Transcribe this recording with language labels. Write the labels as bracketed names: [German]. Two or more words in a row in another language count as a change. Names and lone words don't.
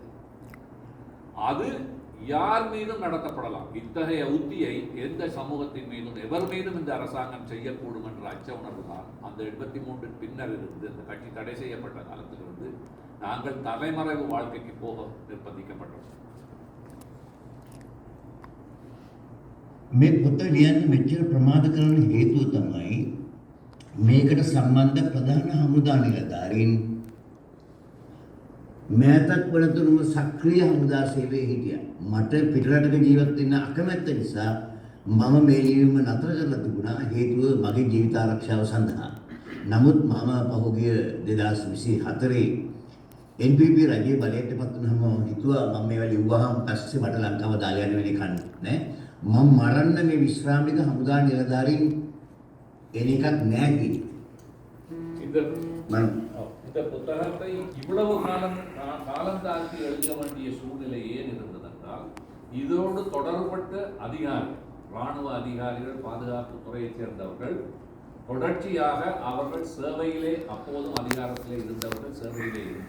[Tamil] அது யார் மீதும் நடத்தப்படலாம். இத்தகைய உத்தியை எந்த சமூகத்தின் மீதும் எவர் மீதும் இந்த அரசாங்கம் செய்யக்கூடும் என்ற அச்ச உணர்வு தான் அந்த 83 பின்னர் இருந்து அந்த கட்சி தடை செய்யப்பட்ட காலத்திலிருந்து நாங்கள் தலைமறைவு வாழ்க்கைக்கு போக நிர்பந்திக்கப்பட்டோம். [Sinhala] මේ පොත ලියන්න මෙච්චර ප්‍රමාද කරන හේතුව තමයි මේකට සම්බන්ධ ප්‍රධාන හමුදා නිලධාරීන් මෑතක් වලතුරුම සක්‍රිය හමුදා සේවයේ හිටියා. මට පිටරටක ජීවත් වෙන්න අකමැත්ත නිසා මම මේ ලියීම නතර කරලා තිබුණා හේතුව මගේ ජීවිත ආරක්ෂාව සඳහා. නමුත් මම පහුගිය 2024 NPP රජයේ බලයට පත් වුණාම මම හිතුවා මම මේවා ලිව්වහම පස්සේ මට ලංකාව දාලා යන්න වෙන්නේ කන්නේ මම මරන්න මේ විශ්‍රාමික හමුදා නිලධාරීන් එන එකක් නෑ [Tamil] இந்த புத்தகத்தை இவ்வளவு காலம் தாழ்த்தி எழுத வேண்டிய சூழ்நிலை ஏன் இருந்ததென்றால் இதோடு தொடர்பட்ட அதிகாரிகள், இராணுவ அதிகாரிகள், பாதுகாப்பு துறையைச் சேர்ந்தவர்கள் தொடர்ச்சியாக அவர்கள் சேவையிலே அப்போதும் அதிகாரத்திலே இருந்தவர்கள் சேவையிலே இருந்தவர்.